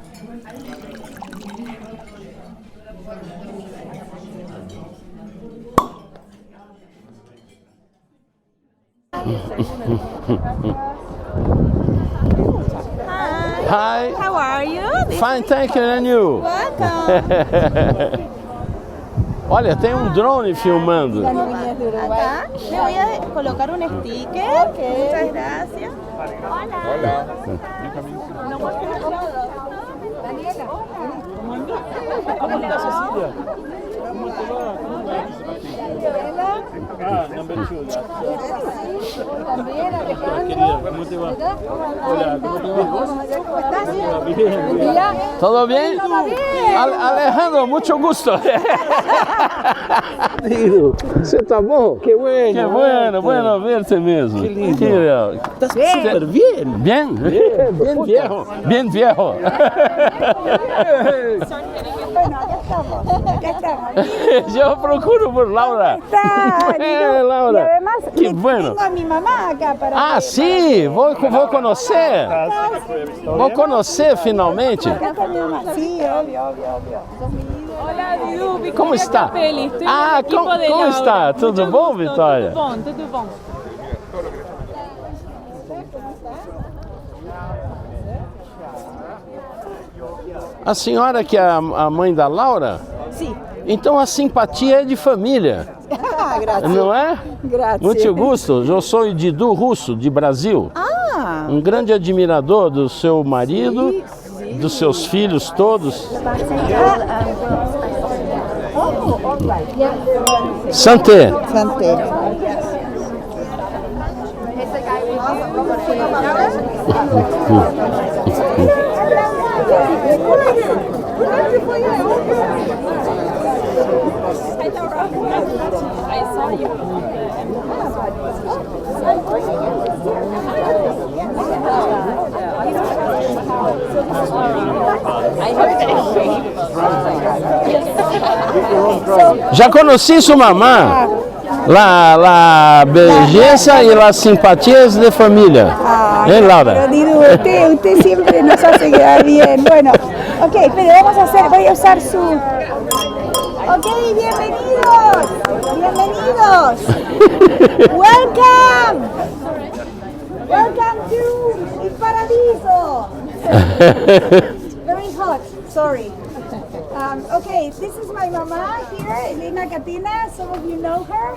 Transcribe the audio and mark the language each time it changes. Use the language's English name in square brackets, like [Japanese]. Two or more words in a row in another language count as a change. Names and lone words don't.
[English] Hi. How are you? Fine, thank you, and you? Welcome. [Portuguese] Olha, tem um drone filmando. [Spanish] Acá le voy a colocar un sticker. Muchas gracias. Hola. ¿Cómo estás, Cecilia? ¿Cómo te va? ¿Cómo va? Number 2. También, Alejandro. ¿Cómo te va? Hola, ¿cómo te va? ¿Cómo estás? Bien. ¿Todo bien? Todo bien. Alejandro, mucho gusto. [Portuguese] Você tá bom? [Spanish] Qué bueno. Qué bueno, bueno verte mesmo. Qué lindo. [Portuguese] Que legal. [Spanish] Estás súper bien. Bien? Bien viejo. Bien viejo. Bueno, acá estamos. Yo procuro por Laura. Está, lindo. Laura. Y además Qué bueno. tengo a mi mamá acá para Ah, que- [Portuguese] sim, vou conhecer. Vou conhecer finalmente. [Spanish] Acá está mi mamá. Sí, obvio. [Portuguese] Olá, Dudu, Vitória Como está? Capelli. Estou Ah, no equipo como de Laura. está? Tudo Muito bom, [Spanish] gusto, [Portuguese] Vitória? Tudo bom, tudo bom. A senhora que é a mãe da Laura? Sim. Então a simpatia é de família, [Spanish] Gracias. [Portuguese] não é? [Spanish] Gracias. [Portuguese] Muito gosto. Eu sou Didu Russo, de Brasil. Ah, Um grande admirador do seu marido, dos seus filhos todos. [English] all right. [French] Santé. Santé. [English] I saw you. [Portuguese] Já conheci sua mamá. [Spanish] La belleza y las simpatías de familia. Pero Laura? Didu, usted siempre nos hace quedar bien. Bueno, ok, pero voy a usar su... Ok, bienvenidos. [English] Welcome. Welcome to El Paradiso. Very hot, sorry. Okay, this is my mama here, Elena Catena. Some of you know her.